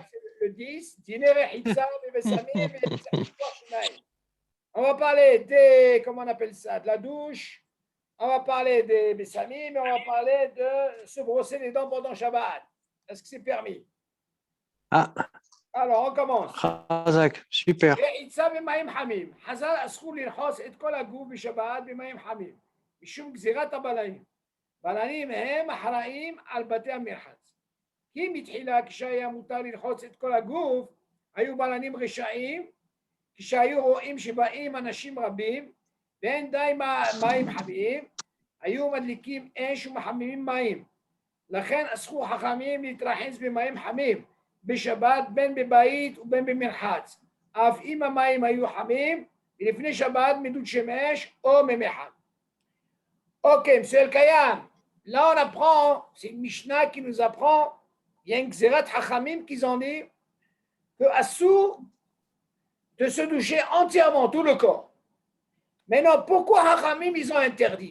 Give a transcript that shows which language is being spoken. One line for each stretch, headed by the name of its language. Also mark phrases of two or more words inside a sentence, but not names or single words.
French: le 10, Dîner et Hitza, Bebesamim et Shnai. On va parler des, comment on appelle ça, de la douche. On va parler des Bessamim, mais on va parler de se brosser les dents pendant Shabbat. Est-ce que c'est permis? Ah, Alors, on commence. Razak, super.
Hebrew: רחיצה במים חמים. חז"ל אסרו לרחוץ את כל הגוף בשבת במים חמים, משום גזירת הבלנים. בלנים הם אחראים על בתי המרחץ. כי מתחילה כשהיה מותר לרחוץ את כל הגוף, היו בלנים רשעים, כשהיו רואים שבאים אנשים רבים ואין די מים חמים, היו מדליקים אש ומחממים מים. לכן אסרו חכמים להתרחץ במים חמים בשבת בין בבית ובין במרחץ. אף אם המים היו חמים, ולפני שבת מדוד שמש או ממיחם.
French: Ok, monsieur El Kayam, là on apprend, c'est une Mishnah qui nous apprend, il y a une
Hebrew: גזירת חכמים
French: qui ont dit que Assour de se doucher entièrement tout le corps. Maintenant, pourquoi Hachamim ils ont interdit?